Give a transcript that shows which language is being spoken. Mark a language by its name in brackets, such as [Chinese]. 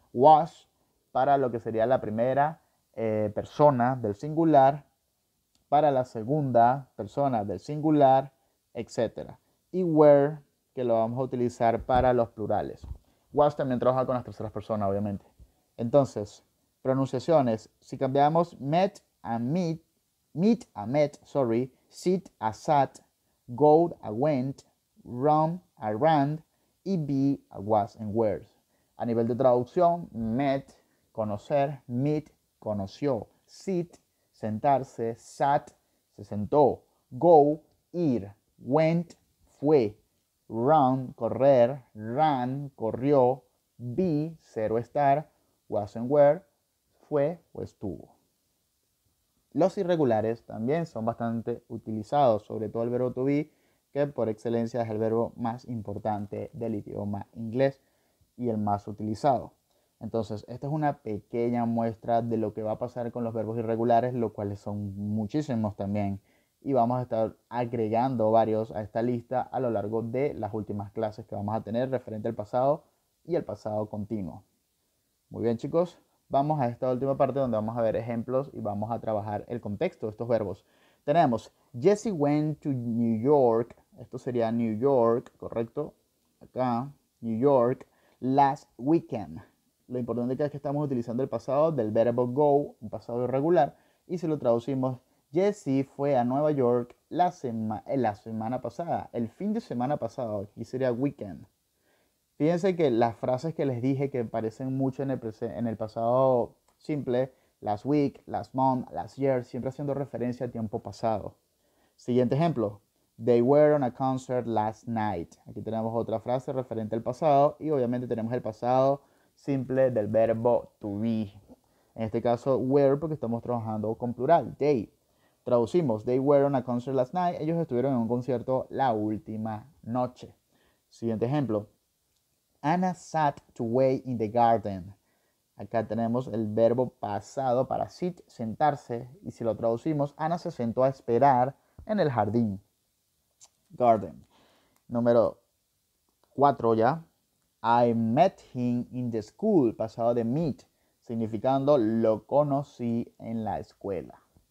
[Spanish] Was, para lo que sería la primera persona del singular, para la segunda persona del singular, etc. Y were, que lo vamos a utilizar para los plurales. Was también trabaja con las terceras personas, obviamente. Entonces, pronunciaciones. Si cambiamos met a meet, meet a met, [English] sorry, [Spanish] sit a sat, go a went, run a ran y be a was and were. A nivel de traducción, met, conocer, meet, conoció, sit, sentarse, sat, se sentó, go, ir, went, fue, run, correr, ran, corrió, be, ser o estar, was and were, fue o estuvo. Los irregulares también son bastante utilizados, sobre todo el verbo to be, que por excelencia es el verbo más importante del idioma inglés y el más utilizado. Entonces, esta es una pequeña muestra de lo que va a pasar con los verbos irregulares, los cuales son muchísimos también. Y vamos a estar agregando varios a esta lista a lo largo de las últimas clases que vamos a tener referente al pasado y al pasado continuo. Muy bien, chicos. Vamos a esta última parte donde vamos a ver ejemplos y vamos a trabajar el contexto de estos verbos. Tenemos, [English] Jesse went to New York. [Spanish] Esto sería New York, ¿correcto? Acá, New York, [English] last weekend. [Spanish] Lo importante es que estamos utilizando el pasado del verbo go, un pasado irregular, y si lo traducimos, Jesse fue a Nueva York la semana pasada, el fin de semana pasado, aquí sería weekend. Fíjense que las frases que les dije que parecen mucho en el pasado simple, [English] last week, last month, last year, [Spanish] siempre haciendo referencia al tiempo pasado. Siguiente ejemplo. [English] They were on a concert last night. [Spanish] Aquí tenemos otra frase referente al pasado y obviamente tenemos el pasado simple del verbo to be. En este caso, were porque estamos trabajando con plural. They. Traducimos. [English] They were on a concert last night. [Spanish] Ellos estuvieron en un concierto la última noche. Siguiente ejemplo. [English] Anna sat to wait in the garden. [Spanish] Acá tenemos el verbo pasado para sit, sentarse. Y si lo traducimos, Ana se sentó a esperar en el jardín. Garden. Número 4 ya. [English] I met him in the school. [Spanish] Pasado de meet, significando lo conocí en la escuela.